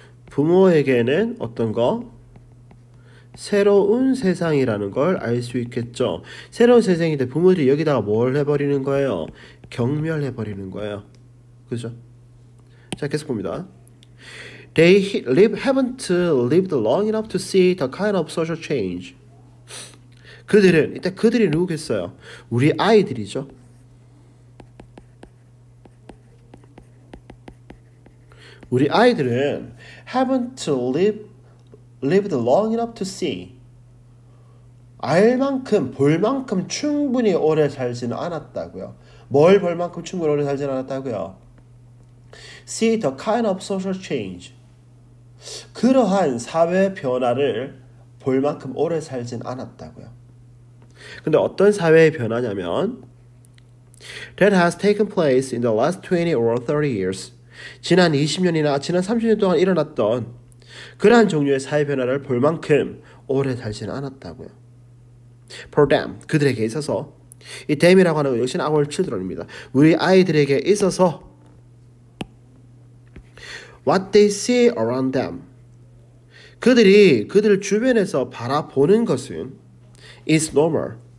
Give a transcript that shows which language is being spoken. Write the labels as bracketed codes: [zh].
[ko] 부모에게는 어떤 거? 새로운 세상이라는 걸 알 수 있겠죠. 새로운 세상인데 부모들이 여기다가 뭘 해버리는 거예요? 경멸해버리는 거예요. 그죠? 자, 계속 봅니다. [en] They haven't lived long enough to see the kind of social change. [ko] 그들은, 이때 그들이 누구겠어요? 우리 아이들이죠. 우리 아이들은 [en] haven't lived long enough to see. [ko] 알 만큼, 볼 만큼 충분히 오래 살지는 않았다고요. 뭘 볼 만큼 충분히 오래 살지는 않았다고요? [en] See the kind of social change. [ko] 그러한 사회 변화를 볼 만큼 오래 살진 않았다고요. 근데 어떤 사회의 변화냐면 [en] that has taken place in the last 20 or 30 years. [ko] 지난 20년이나 지난 30년 동안 일어났던 그러한 종류의 사회 변화를 볼 만큼 오래 살지는 않았다고요. [en] For them, [ko] 그들에게 있어서, 이 them이라고 하는 건 역시는 [en] our children [ko] 입니다. 우리 아이들에게 있어서 [en] what they see around them, [ko] 그들이 그들 주변에서 바라보는 것은 [en] is normal.